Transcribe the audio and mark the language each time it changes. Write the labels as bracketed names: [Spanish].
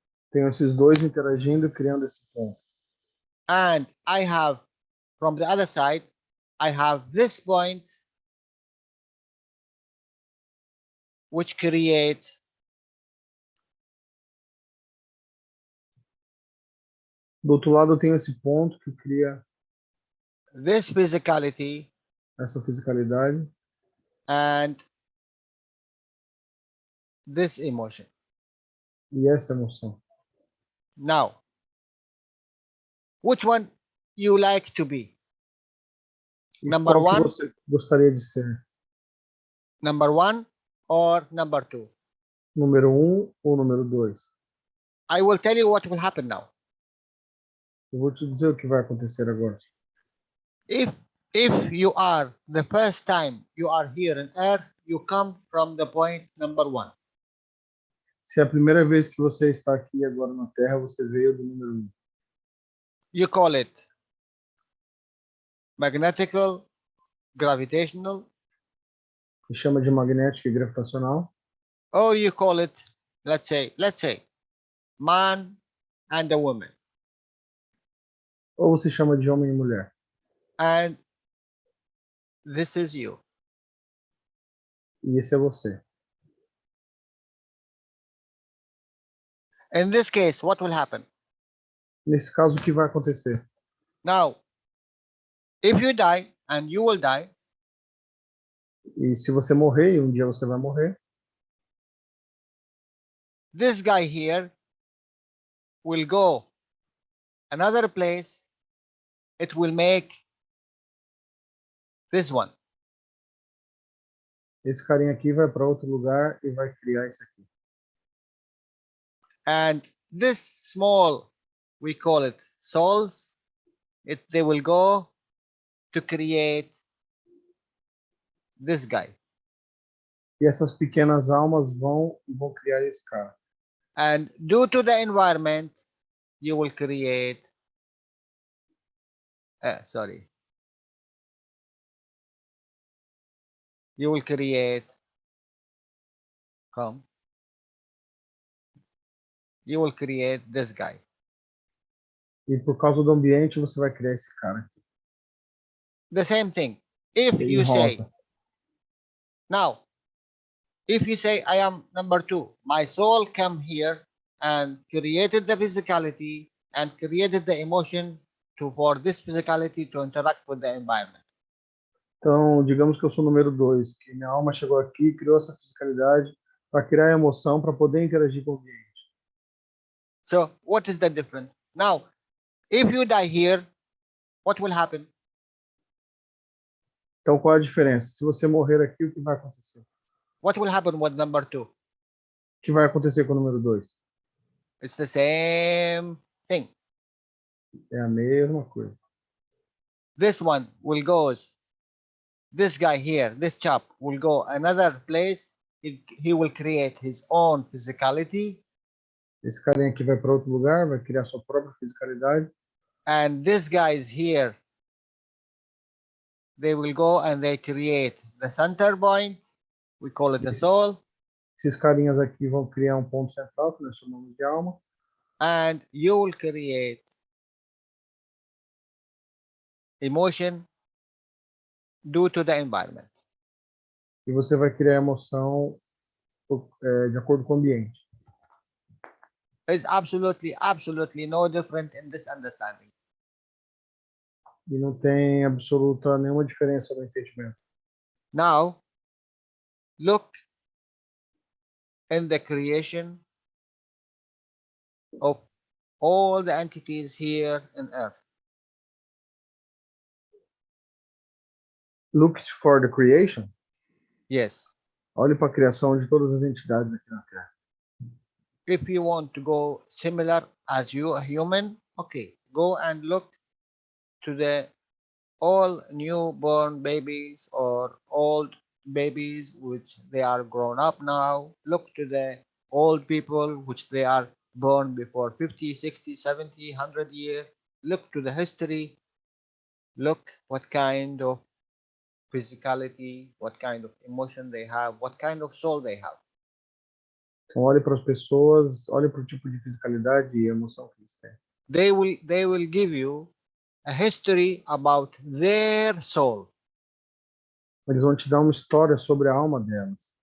[Portuguese] Tenho esses dois interagindo, criando esse ponto. [English] And I have, from the other side, I have this point which create [Portuguese] Do outro lado eu tenho esse ponto que cria [English] this physicality [Portuguese] essa fisicalidade [English] and this emotion. [Portuguese] e essa emoção. [English] Now, which one you like to be? [Portuguese] E [English] Number [Portuguese] qual que [English] one? [Portuguese] você gostaria de ser? [English] Number 1 or number 2? [Portuguese] Número 1 ou número 2? [English] I will tell you what will happen now. [Portuguese] Eu vou te dizer o que vai acontecer agora. [English] If you are the first time you are here on earth, you come from the point number 1. [Portuguese] Se é a primeira vez que você está aqui agora na Terra, você veio do número 1. [English] You call it magnetical, gravitational, [Portuguese] Se chama de magnética e gravitacional, [English] or you call it, let's say, man and a woman. [Portuguese] ou você chama de homem e mulher. [English] And this is you. [Portuguese] E esse é você. [English] In this case, what will happen? [Portuguese] Nesse caso, o que vai acontecer? [English] Now, if you die, and you will die, [Portuguese] E se você morrer, e um dia você vai morrer, [English] this guy here will go another place. It will make this one. [Portuguese] esse carinha aqui vai para outro lugar e vai criar isso aqui. [English] And this small, we call it souls, they will go to create this guy. [Portuguese] E essas pequenas almas vão criar esse cara. [English] And due to the environment, you will create, you will create, you will create this guy. [Portuguese] E por causa do ambiente, você vai criar esse cara aqui. [English] The same thing. If [Portuguese] Em [English] you say, rosa. now, if you say, I am number 2, my soul came here and created the physicality and created the emotion for this physicality to interact with the environment. [Portuguese] Então, digamos que eu sou o número 2, que minha alma chegou aqui, criou essa fisicalidade para criar emoção, para poder interagir com o ambiente. [English] So, what is the difference? Now, if you die here, what will happen? [Portuguese] Então, qual é a diferença? Se você morrer aqui, o que vai acontecer? [English] What will happen with number 2? [Portuguese] O que vai acontecer com o número 2? [English] It's the same thing. [Portuguese] É a mesma coisa. [English] This one will go, this guy here, this chap will go another place. He will create his own physicality. [Portuguese] Esse carinha aqui vai para outro lugar, vai criar sua própria fisicalidade. [English] And this guy is here. They will go and they create the center point. We call it the soul. [Portuguese] Esses carinhas aqui vão criar um ponto central, que nós chamamos de alma. [English] And you will create emotion due to the environment. [Portuguese] E você vai criar emoção de acordo com o ambiente. [English] It's absolutely no different in this understanding. [Portuguese] E não tem absoluta nenhuma diferença no entendimento. [English] Now, look in the creation of all the entities here in Earth. Look for the creation. Yes. [Portuguese] Olhe para a criação de todas as entidades aqui na Terra. [English] If you want to go similar as you, a human, okay, go and look to the all newborn babies or old babies which they are grown up now. Look to the old people which they are born before 50, 60, 70, 100 years. Look to the history. Look what kind of physicality, what kind of emotion they have, what kind of soul they have. [Portuguese] Então olhe para as pessoas, olhe para o tipo de fisicalidade e emoção que eles têm. They will give you a history about their soul. Eles vão te dar uma história sobre a alma delas.